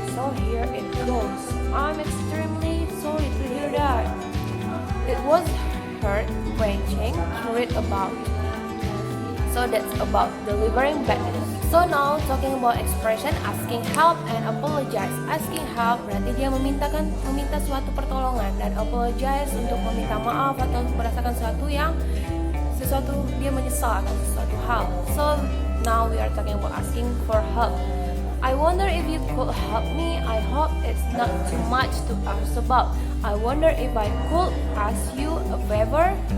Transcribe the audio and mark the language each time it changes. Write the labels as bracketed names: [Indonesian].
[English] So here it goes. I'm extremely sorry to hear that. It was heart-wrenching to read about. So that's about delivering bad news. So now talking about expression asking help and apologize. [Indonesian] Asking help berarti dia meminta suatu pertolongan, dan apologize untuk meminta maaf atau merasakan sesuatu dia menyesal akan sesuatu hal. [English] So now we are talking about asking for help. I wonder if you could help me. I hope it's not too much to ask about. I wonder if I could ask you a favor.